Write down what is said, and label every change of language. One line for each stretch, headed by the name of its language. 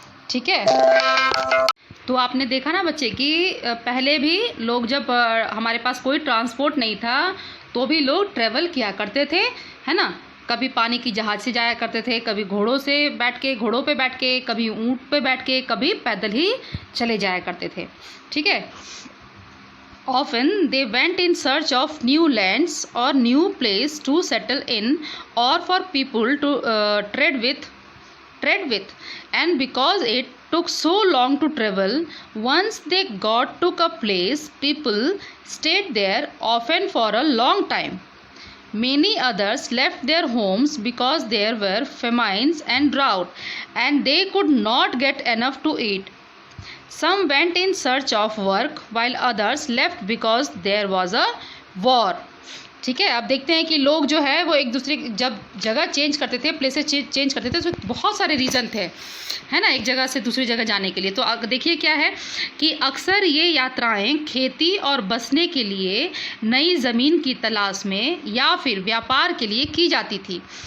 Hindi: ठीक है, तो आपने देखा ना बच्चे कि पहले भी लोग, जब हमारे पास कोई ट्रांसपोर्ट नहीं था तो भी लोग ट्रैवल किया करते थे, है ना। कभी पानी की जहाज़ से जाया करते थे, कभी घोड़ों पे बैठ के, कभी ऊंट पे बैठ के, कभी पैदल ही चले जाया करते थे। ठीक है,
English: often they went in search of new lands or new place to settle in, or for people to trade with, and because it took so long to travel, once they got to a place, people stayed there often for a long time. Many others left their homes because there were famines and drought, and they could not get enough to eat. Some went in search of work, while others left because there was a war.
Hindi: ठीक है, अब देखते हैं कि लोग जो है वो एक दूसरे, जब जगह चेंज करते थे, प्लेसेस चेंज करते थे, तो बहुत सारे रीज़न थे, है ना, एक जगह से दूसरी जगह जाने के लिए। तो देखिए क्या है कि अक्सर ये यात्राएं खेती और बसने के लिए, नई ज़मीन की तलाश में, या फिर व्यापार के लिए की जाती थी।